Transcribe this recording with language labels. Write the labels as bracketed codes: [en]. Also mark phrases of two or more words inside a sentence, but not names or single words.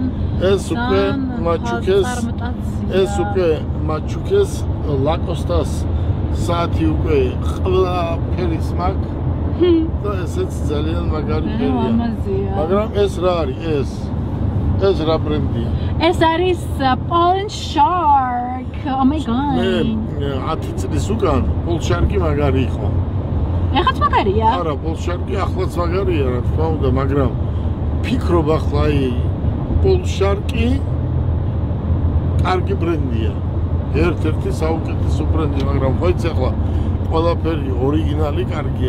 [ka] ეს უკვე მაჩუკეს ლაკოსტას საათი უკვე ყველა ფერის მაქვს და ესეც ძალიან მაგარი ფერია. მაგრამ ეს რა არის ეს რა ბრენდია? ეს არის Poland Shark. [en] Oh my god. [ka] მე 10 წლის უკან Polshark მაგარი იყო. ეხაც მაგარია? არა, Polshark ახლაც მაგარია, რა თქმა უნდა, მაგრამ ფიქრობ ახლა აი Polshark კარგი ბრენდია. ერთ-ერთი საუკეთესო ბრენდი, მაგრამ ხო იცი ახლა ყველაფერი ორიგინალი კარგია.